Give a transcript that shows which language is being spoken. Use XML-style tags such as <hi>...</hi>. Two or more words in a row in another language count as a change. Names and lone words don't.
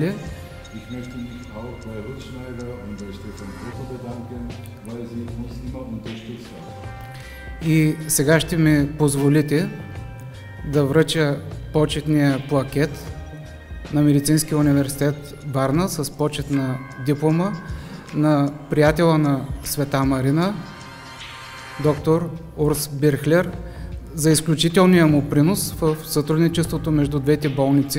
<de>Ich möchte mich auch bei Ruth Schneider und bei Stefan Otto bedanken, weil sie uns immer unterstützt haben.</de> <bg>И сега ще ми позволите да връча почетния плакет на Медицинския университет Варна с почетна диплома на приятела на Света Марина, доктор Урс Бирхлер, за изключителния му принос в сътрудничеството между двете болници.</bg>